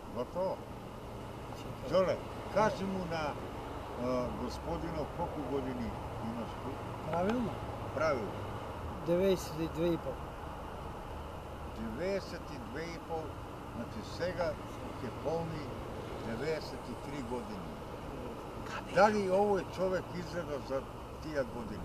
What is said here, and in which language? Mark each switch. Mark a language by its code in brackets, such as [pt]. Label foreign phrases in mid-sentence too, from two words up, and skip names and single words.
[sr] to. Đole, kaži mu na gospodinu koliko godini imaš tu? [mk] Правилно? Правилно. 92,5. 92,5, znači сега ќе полни 93 години. Дали овој човек изгледа за тие години?